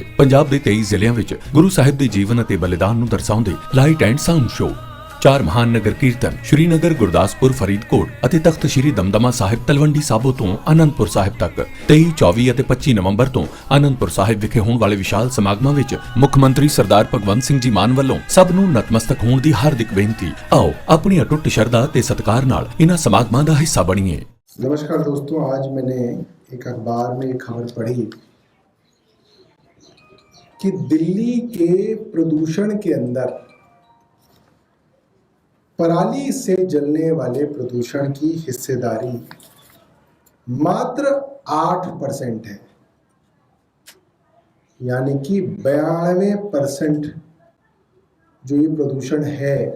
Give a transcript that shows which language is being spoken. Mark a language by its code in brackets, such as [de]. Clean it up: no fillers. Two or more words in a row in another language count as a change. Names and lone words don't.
[pa] ਪੰਜਾਬ ਦੇ 23 ਜ਼ਿਲ੍ਹਿਆਂ ਵਿੱਚ ਗੁਰੂ ਸਾਹਿਬ ਦੇ ਜੀਵਨ ਅਤੇ ਬਲੀਦਾਨ ਨੂੰ ਦਰਸਾਉਂਦੇ [en] light and sound show, [pa] 4 ਮਹਾਨ ਨਗਰ ਕੀਰਤਨ ਸ਼੍ਰੀਨਗਰ, ਗੁਰਦਾਸਪੁਰ, ਫਰੀਦਕੋਟ ਅਤੇ ਤਖਤ ਸ਼੍ਰੀ ਦਮਦਮਾ ਸਾਹਿਬ ਤਲਵੰਡੀ ਸਾਬੋ ਤੋਂ ਆਨੰਦਪੁਰ ਸਾਹਿਬ ਤੱਕ 23, 24 ਅਤੇ 25 ਨਵੰਬਰ ਤੋਂ ਆਨੰਦਪੁਰ ਸਾਹਿਬ ਵਿਖੇ ਹੋਣ ਵਾਲੇ ਵਿਸ਼ਾਲ ਸਮਾਗਮਾਂ ਵਿੱਚ ਮੁੱਖ ਮੰਤਰੀ ਸਰਦਾਰ ਭਗਵੰਤ ਸਿੰਘ ਜੀ ਮਾਨ ਵੱਲੋਂ ਸਭ ਨੂੰ ਨਤਮਸਤਕ ਹੋਣ ਦੀ ਹਾਰਦਿਕ ਬੇਨਤੀ। ਆਓ ਆਪਣੀ ਅਟੁੱਟ ਸ਼ਰਧਾ ਤੇ ਸਤਿਕਾਰ ਨਾਲ ਇਨ੍ਹਾਂ ਸਮਾਗਮਾਂ ਦਾ ਹਿੱਸਾ ਬਣੀਏ। [hi] नमस्कार दोस्तों, आज मैंने एक अखबार में एक खबर पढ़ी कि दिल्ली के प्रदूषण के अंदर पराली से जलने वाले प्रदूषण की हिस्सेदारी मात्र 8% है, यानी कि 92% जो ये प्रदूषण है